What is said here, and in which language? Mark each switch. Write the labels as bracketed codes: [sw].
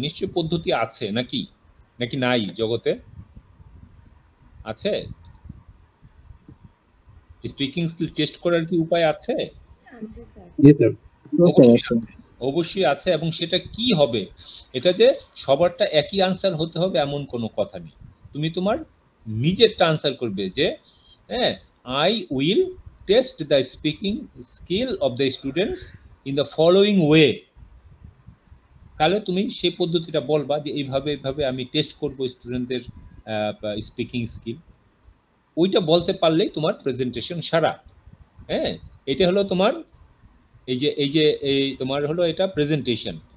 [bn] নিশ্চয়ই পদ্ধতি আছে, নাকি নাকি নাই জগতে? আছে স্পিকিং স্কিল টেস্ট করার কি উপায় আছে? আচ্ছা স্যার। অবশ্যই আছে। এবং সেটা কি হবে? এটা যে সবারটা একই আনসার হতে হবে এমন কোনো কথা নেই। তুমি তোমার নিজেরটা আনসার করবে যে হ্যাঁ, [en] I will test the speaking skill of the students in the following way. [bn] তাহলে তুমি সেই পদ্ধতিটা বলবা যে এইভাবে আমি টেস্ট করব স্টুডেন্টদের স্পিকিং স্কিল। ওইটা বলতে পারলেই তোমার প্রেজেন্টেশন সারা। হ্যাঁ, এটা হলো তোমার এই তোমার হলো এটা প্রেজেন্টেশন।